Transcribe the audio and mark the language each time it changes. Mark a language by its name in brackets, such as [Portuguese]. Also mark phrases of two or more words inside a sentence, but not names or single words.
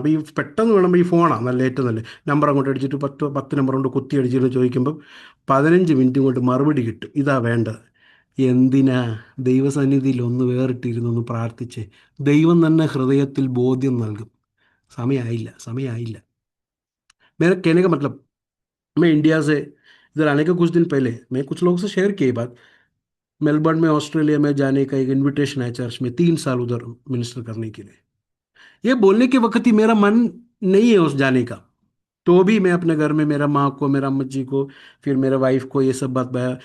[Malayalam] അപ്പോൾ ഈ പെട്ടെന്ന് വേണം, ഈ ഫോണാണ് ഏറ്റവും നല്ല നമ്പർ അങ്ങോട്ട് അടിച്ചിട്ട് 10 നമ്പർ കൊണ്ട് കുത്തി അടിച്ചിട്ട് ചോദിക്കുമ്പം 15 മിനിറ്റ് കൊണ്ട് മറുപടി കിട്ടും. ഇതാ വേണ്ടത്. എന്തിനാ? ദൈവസന്നിധിയിൽ ഒന്ന് വേറിട്ടിരുന്നൊന്ന് പ്രാർത്ഥിച്ച് ദൈവം തന്നെ ഹൃദയത്തിൽ ബോധ്യം നൽകും. സമയമായില്ല. [Hindi] मेरा कहने का मतलब, मैं इंडिया से इधर आने के कुछ दिन पहले मैं कुछ लोगों से शेयर किए बात, मेलबर्न में ऑस्ट्रेलिया में जाने का एक इनविटेशन है चर्च में, 3 साल उधर मिनिस्टर करने के लिए। ये बोलने के वक्त ही मेरा मन नहीं है उस जाने का, तो भी मैं अपने घर में मेरा माँ को, मेरा अम्मा जी को, फिर मेरे वाइफ को ये सब बात बताया।